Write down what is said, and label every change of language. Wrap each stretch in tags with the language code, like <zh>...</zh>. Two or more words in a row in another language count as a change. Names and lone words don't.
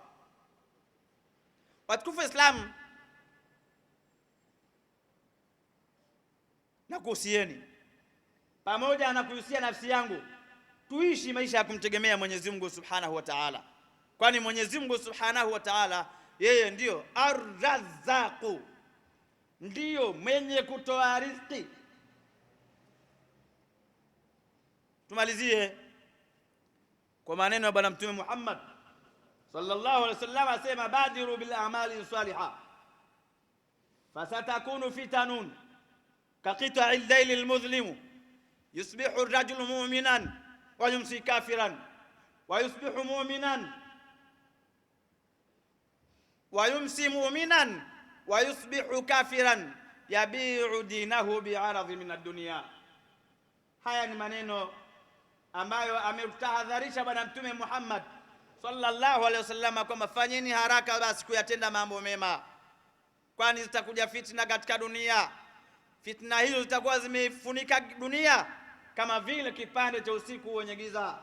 <sw>Watukufu Islam, na kuhusieni pamoja na kuhusia nafsi yangu, tuishi maisha ya kumtegemea Mwenyezi Mungu</sw> <ar>سبحانه وتعالى,</ar> <sw>kwani Mwenyezi Mungu</sw> <ar>سبحانه وتعالى</ar> <sw>yeye ndio Ar-Razzaq, ndio mwenye kutoa riziki. Tumalizie kwa maneno ya Bwana Mtume Muhammad</sw> <ar>صلى الله عليه وسلم, asema بادروا بالأعمال صالحة فستكون فتن كقطع الليل المظلم يصبح الرجل مؤمنا ويمسي كافرا ويصبح مؤمنا ويمسي مؤمنا ويصبح كافرا يبيع دينه بعرض من الدنيا.</ar> <sw>Haya ni maneno ambayo ametahadharisha Bwana Mtume Muhammad</sw> <ar>صلى الله عليه وسلم</ar> <sw>kwamba fanyeni haraka basi kuyatenda mambo mema, kwani zitakuja fitna katika dunia. Fitna hizo zitakuwa zimefunika dunia kama vile kipande cha usiku wenye giza.</sw>